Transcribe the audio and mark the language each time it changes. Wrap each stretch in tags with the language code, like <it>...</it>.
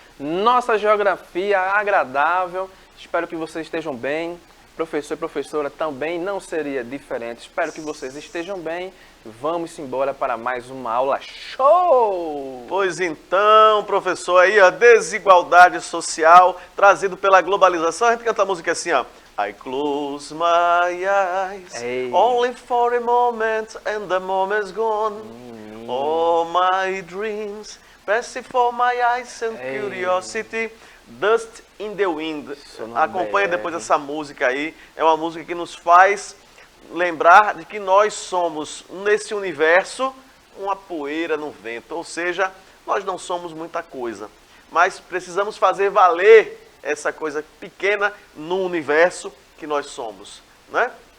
<pt>Nossa geografia agradável, espero que vocês estejam bem. Professor e professora também não seria diferente. Espero que vocês estejam bem. Vamos embora para mais uma aula show! Pois então, professor, aí a desigualdade social trazido pela globalização. A gente canta a música assim, ó.</pt> <en>I close my eyes, only for a moment, and the moment's gone. All my dreams, passing for my eyes and curiosity. Dust in the Wind.</en> <pt>Acompanha depois essa música aí. É uma música que nos faz lembrar de que nós somos, nesse universo, uma poeira no vento. Ou seja, nós não somos muita coisa. Mas precisamos fazer valer essa coisa pequena no universo que nós somos, né?</pt>